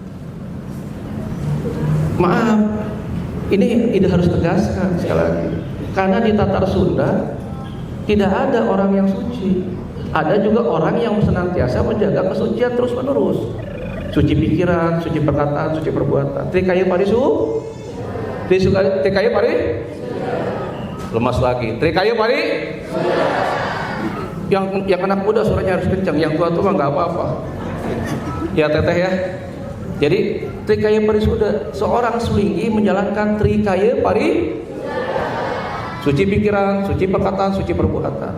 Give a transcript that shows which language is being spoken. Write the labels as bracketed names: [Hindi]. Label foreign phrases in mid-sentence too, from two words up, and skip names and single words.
[Indonesian] Maaf, ini Ide harus tegaskan sekali lagi. Karena di Tatar Sunda tidak ada orang yang suci. Ada juga orang yang senantiasa menjaga kesucian terus menerus. Suci pikiran, suci perkataan, suci perbuatan. Trikaya parisu? Trikaya pari? Lemas lagi. Trikaya pari? Yang anak muda suaranya harus kencang, yang tua mah nggak apa-apa. Ya teteh ya. Jadi Trikaya Parisuda, seorang Sulinggih menjalankan Trikaya suci pikiran, suci perkataan, suci perbuatan.